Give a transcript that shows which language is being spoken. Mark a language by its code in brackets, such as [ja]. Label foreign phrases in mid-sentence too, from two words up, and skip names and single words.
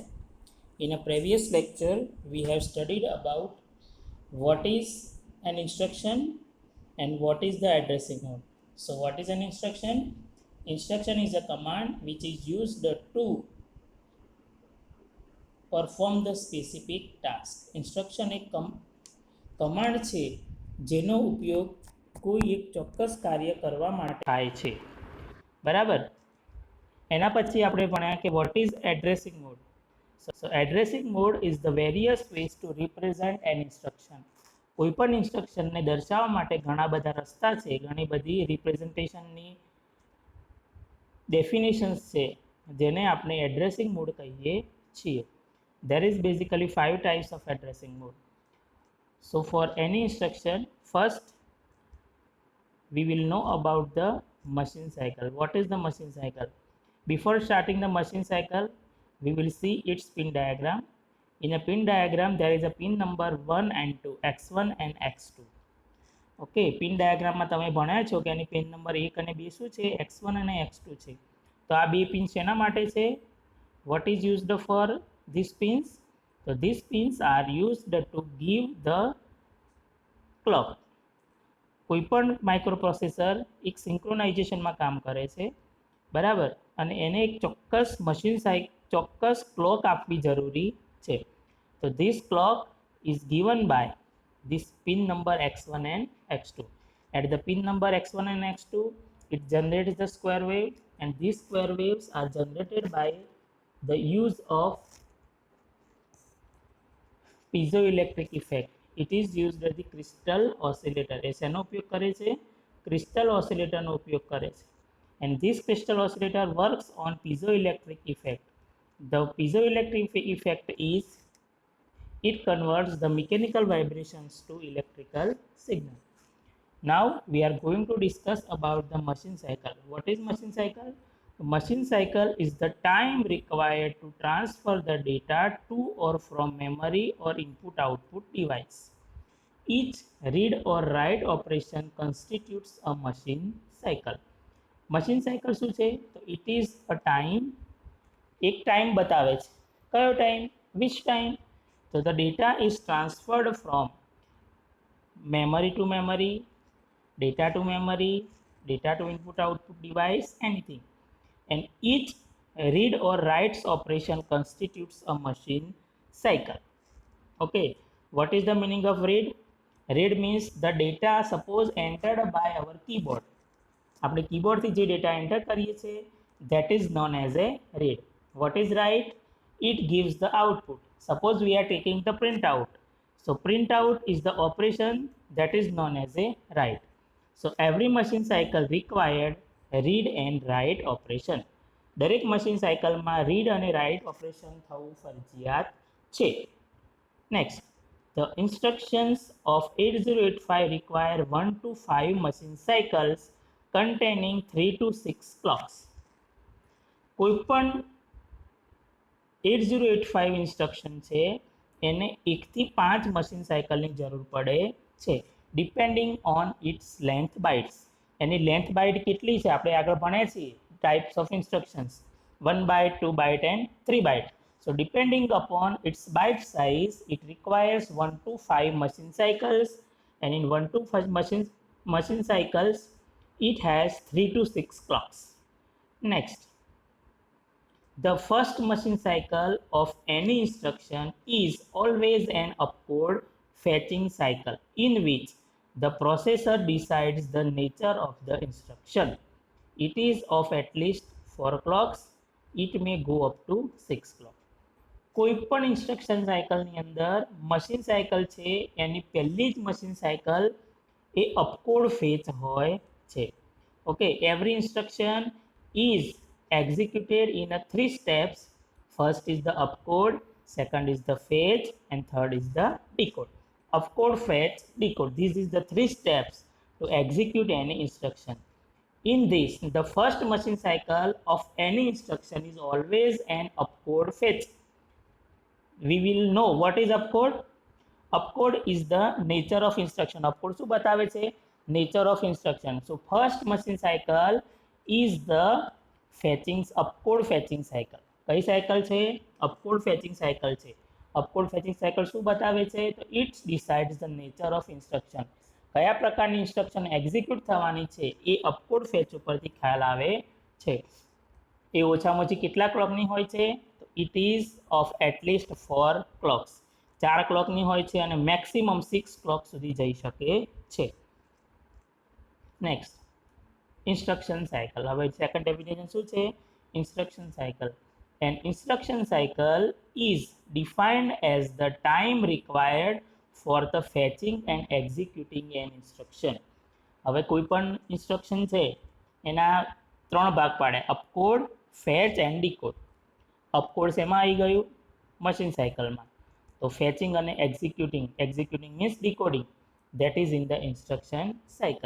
[en] In a previous lecture, we have studied about what is an instruction and what is the addressing mode. So, what is an instruction? Instruction is a command which is used to perform the specific task. [gu] Instruction એક કમાન્ડ છે જેનો ઉપયોગ કોઈ એક ચોક્કસ કાર્ય કરવા માટે થાય છે. બરાબર. એના પછી આપણે ભણ્યા કે [en] what is addressing mode. so addressing mode is the various ways to represent an instruction. [gu] કોઈપણ ઇન્સ્ટ્રક્શનને દર્શાવવા માટે ઘણા બધા રસ્તા છે, ઘણી બધી [en] representationની definitions [gu] છે જેને આપણે [en] addressing mode [gu] કહીએ છીએ. [en] There is basically 5 types of addressing mode. So for any instruction, first we will know about the machine cycle. What is the machine cycle? Before starting the machine cycle, we will see its pin diagram. In a pin diagram, there is a pin number 1 and 2, x1 and x2. [gu] ઓકે, [en] pin diagramમાં [gu] તમે ભણ્યા છો કે એની [en] pin number [gu] 1 અને 2 શું છે? x1 અને x2 છે. તો આ બે પિન શેના માટે છે? [en] What is used for these pins? So these pins are used to give the clock. [gu] કોઈપણ માઇક્રોપ્રોસેસર એક સિંક્રોનાઇઝેશનમાં કામ કરે છે, બરાબર, અને એને એક ચોક્કસ ચોક્કસ ક્લોક આપવી જરૂરી છે. [en] તો this clock is given by this pin number x1 and x2. At the pin number x1 and x2, it generates the square wave, and these square waves are generated by the use of piezoelectric effect. It is used as the crystal oscillator. [gu] એ શેનો ઉપયોગ કરે છે? [en] crystal oscillatorનો [gu] ઉપયોગ કરે છે. [en] And this crystal oscillator works on piezoelectric effect. The piezoelectric effect is it converts the mechanical vibrations to electrical signal. Now we are going to discuss about the machine cycle. What is machine cycle? Machine cycle is the time required to transfer the data to or from memory or input-output device. Each read or write operation constitutes a machine cycle. Machine cycle [gu] શું છે? તો [en] it is a time, એક time [gu] બતાવે છે. કયો [en] time? Which time? So the data is transferred from memory to memory, data to memory, data to input-output device, anything. And each read or writes operation constitutes a machine cycle. Okay, what is the meaning of read? Read means the data suppose entered by our keyboard. [gu] આપણે કીબોર્ડથી જે [en] data enter [gu] કરીએ છીએ, [en] that is known as a read. What is write? It gives the output. Suppose we are taking the printout. So printout is the operation that is known as a write. So every machine cycle required read and write operation. [gu] દરેક [en] machine cycleમાં [gu] રીડ અને [en] write operation [gu] થવું ફરજિયાત છે. [en] નેક્સ્ટ, the instructions of 8085 require 1 to 5 machine cycles containing 3 to 6 clocks. [gu] કોઈપણ 8085 ઇન્સ્ટ્રક્શન છે એને 1 થી 5 [en] machine cycleની [gu] જરૂર પડે છે, [en] depending on its length bytes. [gu] એની [en] length byte [gu] કેટલી છે આપણે આગળ ભણ્યા છીએ, [en] types of instructions, 1 byte, 2 byte and 3 byte. So depending upon its byte size, it requires 1 to 5 machine cycles, and in 1 to 5 machine cycles it has 3 to 6 clocks. Next, the first machine cycle of any instruction is always an upward fetching cycle in which the processor decides the nature of the instruction. It is of at least 4 clocks. It may go up to 6 clocks. [gu] કોઈપણ [en] instruction cycleની [gu] અંદર [en] machine cycle [gu] છે એની પહેલી જ [en] machine cycle [gu] એ [en] upcode fetch [gu] હોય છે. [en] okay, every instruction is executed in a 3 steps. First is the upcode, second is the fetch, and third is the decode. Upcode, fetch, decode. This is the 3 steps to execute any instruction. In this, the first machine cycle of any instruction is always an upcode fetch. We will know what is upcode. upcode is the nature of instruction. અપકોડ [gu] શું બતાવે છે? [en] nature of instruction. so first machine cycle is the fetching upcode fetching cycle. [gu] કઈ સાયકલ છે? [en] upcode fetching cycle [gu] છે. [en] upcode fetching cycle [gu] શું બતાવે છે? તો [en] its decides the nature of instruction. [gu] કયા પ્રકારની ઇન્સ્ટ્રક્શન એક્ઝિક્યુટ થવાની છે એ [en] upcode fetch [gu] ઉપરથી ખ્યાલ આવે છે. એ ઓછામાં ઓછી કેટલા ક્લોકની હોય છે? તો [en] it is of atleast 4 clocks. [gu] 4 ક્લોકની હોય છે અને [en] maximum 6 clock [gu] સુધી જઈ શકે છે. [en] next, instruction cycle. હવે second definition [gu] શું છે? [en] instruction cycle. An instruction cycle is defined as the time required for the fetching and executing an instruction. [gu] હવે કોઈ પણ ઇન્સ્ટ્રક્શન છે એના 3 ભાગ પાડે: [en] upcode, fetch and decode. [gu] અપકોડ શેમાં આવી ગયું? [en] machine cycleમાં. તો fetching અને executing means decoding, that is in the instruction cycle.